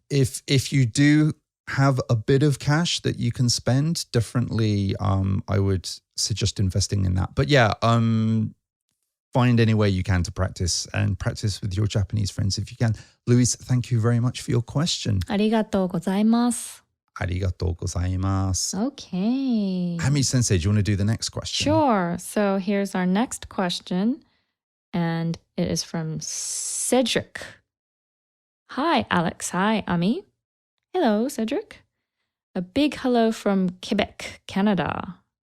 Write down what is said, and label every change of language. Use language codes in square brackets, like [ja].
[en] if you do have a bit of cash that you can spend differently, I would suggest investing in that. But yeah, find any way you can to practice and practice with your Japanese friends if you can. Luis, thank you very much for your question. [ja] ありがとうございます. ありがとうございます. [en] Okay. Hami Sensei, do you want to do the next question? Sure. So here's our next question, and it is from Cedric. Hi, Alex. Hi, Ami. Hello, Cedric. A big hello from Quebec, Canada.